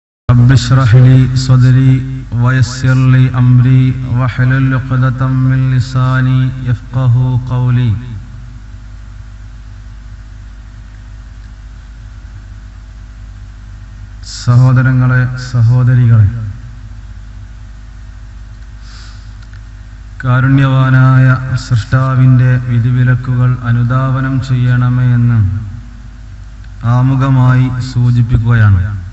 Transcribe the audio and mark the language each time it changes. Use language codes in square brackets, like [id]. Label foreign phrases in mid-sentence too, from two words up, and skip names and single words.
[ar] رب اشرح لي صدري ويسر لي أمري واحلل عقدة من لساني يفقهوا قولي. [ml] സഹോദരങ്ങളെ, സഹോദരികളെ, കാരുണ്യവാനായ സൃഷ്ടാവിൻ്റെ വിധിവിലക്കുകൾ അനുധാവനം ചെയ്യണമേ എന്ന് ആമുഖമായി സൂചിപ്പിക്കുകയാണ്.